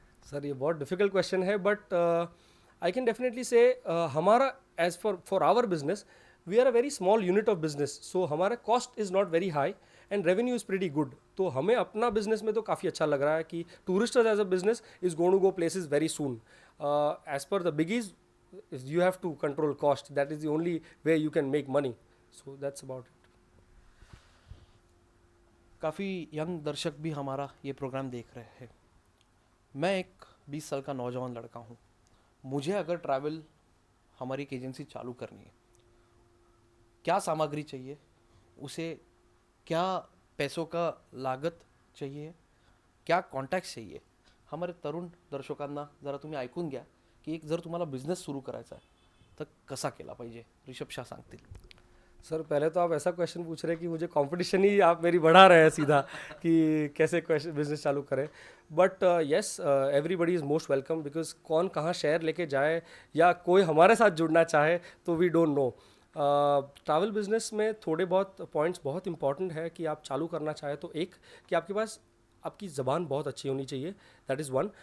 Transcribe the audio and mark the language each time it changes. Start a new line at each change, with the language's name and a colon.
Hindi: Sir ये बहुत difficult question है,
English: But I can definitely say हमारा as for our business we are a very small unit of business, so हमारा cost is not very high and revenue is pretty good.
Hindi: तो हमें अपना business में तो काफ़ी अच्छा लग रहा है कि टूरिस्टर्स
English: As a business is going to go places very soon. As per the biggies you have to control cost, that is the only way you can make money, so that's about it.
Hindi: काफ़ी young दर्शक भी हमारा ये programme देख रहे हैं। मैं एक 20 साल का नौजवान लड़का हूँ, मुझे अगर ट्रैवल हमारी एक एजेंसी चालू करनी है, क्या सामग्री चाहिए, उसे क्या पैसों का लागत चाहिए, क्या कॉन्टॅक्ट चाहिए?
Marathi: हमारे तरुण दर्शकांना जरा तुम्ही ऐकून घ्या की एक जर तुम्हाला बिझनेस सुरू करायचा आहे तर कसा केला पाहिजे, ऋषभ शाह सांगतील।
Hindi: सर पहले तो आप ऐसा क्वेश्चन पूछ रहे हैं कि मुझे कंपटीशन ही आप मेरी बढ़ा रहे हैं सीधा कि कैसे बिजनेस चालू करें।
English: but yes everybody is most welcome, because
Hindi: कौन कहाँ शेयर लेके जाए या कोई हमारे साथ जुड़ना चाहे तो
English: We don't know.
Hindi: Travel business में थोड़े बहुत पॉइंट्स बहुत इंपॉर्टेंट है कि आप चालू करना चाहे तो एक कि आपके पास आपकी ज़बान बहुत अच्छी होनी चाहिए,
English: That is one.